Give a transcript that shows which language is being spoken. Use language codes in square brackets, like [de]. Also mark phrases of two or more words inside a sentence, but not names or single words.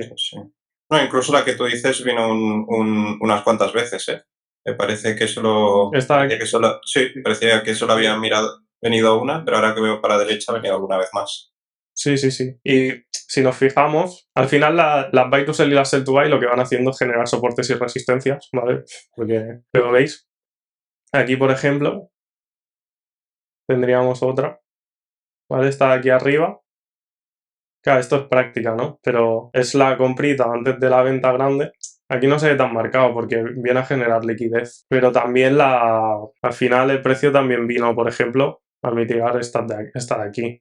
[es] Sí. No, incluso la que tú dices vino unas cuantas veces, ¿eh? Me parece que parecía que solo había venido una, pero ahora que veo para la derecha ha venido alguna vez más. Sí. Y si nos fijamos, al final las [en] buy to sell [es] y las [en] sell to buy [es] lo que van haciendo es generar soportes y resistencias, ¿vale? Porque, pero veis, aquí por ejemplo, tendríamos otra, ¿vale? Esta de aquí arriba. Claro, esto es práctica, ¿no? Pero es la comprita antes de la venta grande Aquí no se ve tan marcado porque viene a generar liquidez, pero también al final el precio también vino, por ejemplo, a mitigar esta de aquí.